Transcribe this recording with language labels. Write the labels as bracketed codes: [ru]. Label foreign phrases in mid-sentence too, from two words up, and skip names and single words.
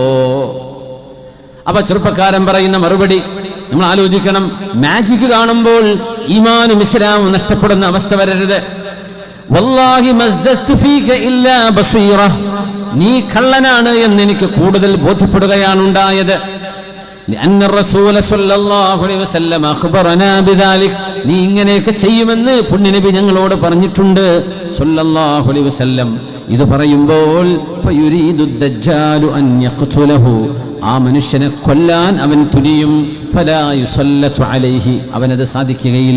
[ml] അപ്പൊ ചെറുപ്പക്കാരൻ പറയുന്ന മറുപടി നമ്മൾ ആലോചിക്കണം. മാജിക് കാണുമ്പോൾ ഈമാനും ഇസ്ലാമും നഷ്ടപ്പെടുന്ന അവസ്ഥ വരരുത്. [ar] والله ما ازددت فيك إلا بصيرة, [ml] നീ കള്ളനാണ് എന്ന് എനിക്ക് കൂടുതൽ ബോധ്യപ്പെടുകയാണ് ഉണ്ടായത്. [ar] لأن الرسول صلى الله عليه وسلم أخبرنا بذلك, [ml] നീ ഇങ്ങനെയൊക്കെ ചെയ്യുമെന്ന് പുണ്യനബി ഞങ്ങളോട് പറഞ്ഞിട്ടുണ്ട് [ar] صلى الله عليه وسلم. [ml] ഇത് പറയുമ്പോൾ [ar] فيريد الدجال أن يقتله, [ml] ആ മനുഷ്യനെ കൊല്ലാൻ അവൻ തുനിയും. [ar] فلا يسلط عليه, [ml] അവനത് സാധിക്കുകയില്ല.